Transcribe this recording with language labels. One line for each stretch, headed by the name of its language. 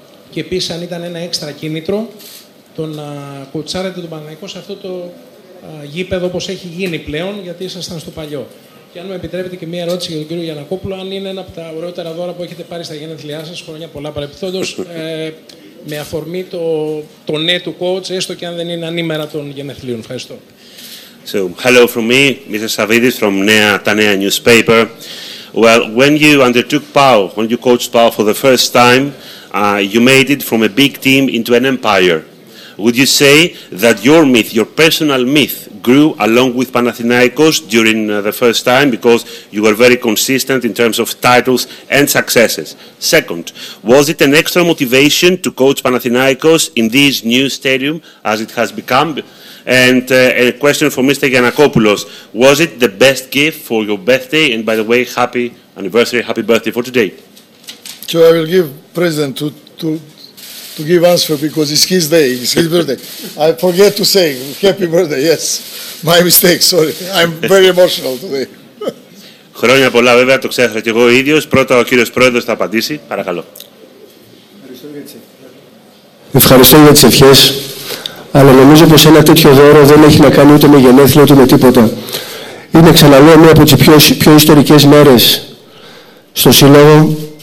Greek: Και επίσης αν ήταν ένα έξτρα κίνητρο το να κουτσάρετε τον Παναθηναϊκό σε αυτό το γήπεδο όπως έχει γίνει πλέον, γιατί ήσασταν στο παλιό. Και αν μου επιτρέπετε και μία ερώτηση για τον κύριο Γιαννακόπουλο, αν είναι ένα από τα ωραιότερα δώρα που έχετε πάρει στα γενέθλιά σας, χρόνια πολλά παρεπιπτόντως. Με αφορμή το ναι του coach, έστω και αν δεν είναι ανήμερα των γενεθλίων. Ευχαριστώ.
English: So, hello from me, Mr. Savidis from Nea, Ta Nea newspaper. Well, when you undertook PAO, when you coached PAO for the first time, you made it from a big team into an empire. Would you say that your myth, your personal myth, grew along with Panathinaikos during the first time because you were very consistent in terms of titles and successes? Second, was it an extra motivation to coach Panathinaikos in this new stadium as it has become? And a question for Mr. Giannakopoulos, was it the best gift for your birthday? And by the way, happy anniversary, happy birthday for today. So I will give present to give answer because it's his day, it's his birthday. I forget to say happy birthday, yes. My mistake, sorry. I'm very emotional today.
Greek: Χρόνια πολλά, βέβαια, το ξέχασα και εγώ ο ίδιος. Πρώτα ο κύριος Πρόεδρος θα απαντήσει. Παρακαλώ. Ευχαριστώ για τις ευχές. Αλλά νομίζω πως ένα τέτοιο δώρο δεν έχει να κάνει ούτε με γενέθλια ούτε με τίποτα. Είναι, ξαναλέω, μία από τις πιο ιστορικές μέρες στο Σύλλογο.